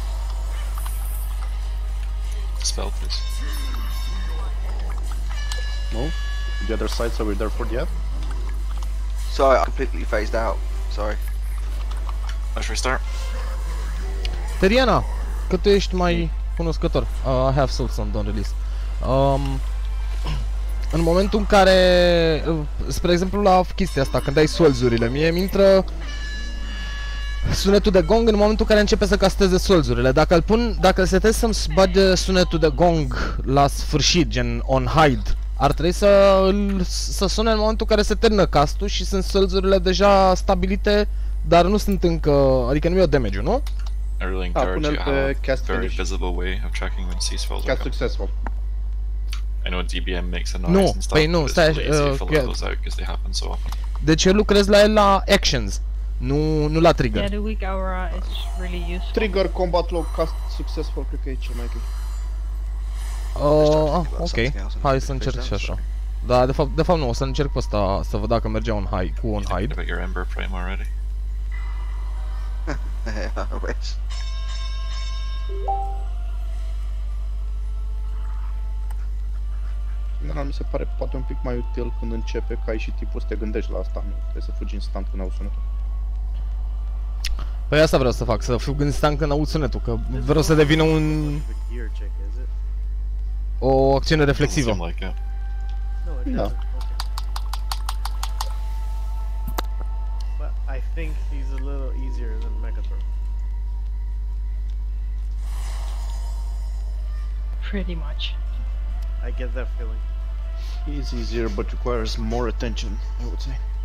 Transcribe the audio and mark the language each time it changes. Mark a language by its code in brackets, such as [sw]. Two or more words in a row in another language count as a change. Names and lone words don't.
[en] Spell, please. No. The other side's over there for the ad. Sorry, I completely phased out. Sorry. Let's restart. [ro] Teriana, că tu ești mai cunoscător. [en] I have sold some, don't release. [ro] În momentul în care, spre exemplu la chestia asta, când ai solzurile, mie îmi intră sunetul de gong în momentul în care începe să casteze solzurile. Dacă îl setez să-mi bage sunetul de gong la sfârșit, gen [en] on hide, [ro] ar trebui să sune în momentul în care se termină castul și sunt solzurile deja stabilite, dar nu sunt încă, adică nu e o damage-ul, nu? [en] I really encourage you to have a very visible way of tracking when C-spells are Cast successful. I know DBM makes a noise and stuff, but it's really easy to filter those out because they happen so often. [ro] Deci eu lucrez la el la actions, nu la trigger. [en] Yeah, the weak aura is really useful. Trigger, combat log, cast successful, [ro] cred că e cel mai ok. Ok, hai să încerc și așa. Da, de fapt nu, o să încerc pe ăsta să văd dacă merge [en] on hide, [ro] cu [en] on hide. About your Ember Prime already. [ro] Dar mi se pare poate un pic mai util când începe, că ai și tipul să te gândești la asta, nu trebuie să fugi instant când auzi sunetul. Păi asta vreau să fac, să fug instant când aud sunetul, că vreau să devină o acțiune reflexivă. Da. [en] I think he's a little easier than Mechator. Pretty much. I get that feeling. He's easier but requires more attention, I would say.